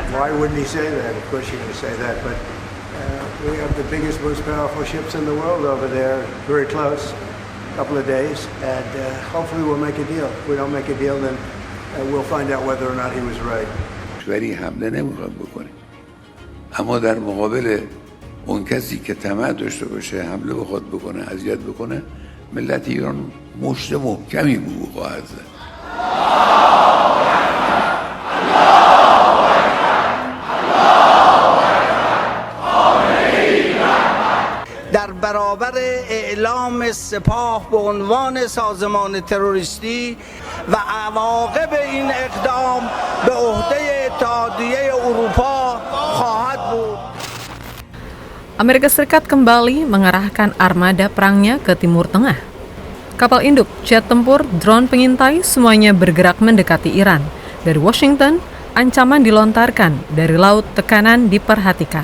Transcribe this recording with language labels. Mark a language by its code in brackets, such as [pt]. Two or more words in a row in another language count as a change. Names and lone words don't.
[en] why wouldn't he say that? Of course you're going to say that, but we have the biggest, most powerful ships in the world over there, very close, a couple of days, and hopefully we'll make a deal. If we don't make a deal, then we'll find out whether or not he was right. [fa] ولی حمله نمیخواد بکنه، اما در مقابل اون کسی که طمع داشته باشه حمله بخواد بکنه، اذیت بکنه، ملت ایران مشت محکمی به او خواهد زد. در برابر اعلام سپاه به عنوان سازمان تروریستی و عواقب این اقدام به عهده اتحادیه اروپا خواهد بود. [id] Amerika Serikat kembali mengarahkan armada perangnya ke Timur Tengah. Kapal induk, jet tempur, drone pengintai semuanya bergerak mendekati Iran. Dari Washington, ancaman dilontarkan, dari laut tekanan diperhatikan.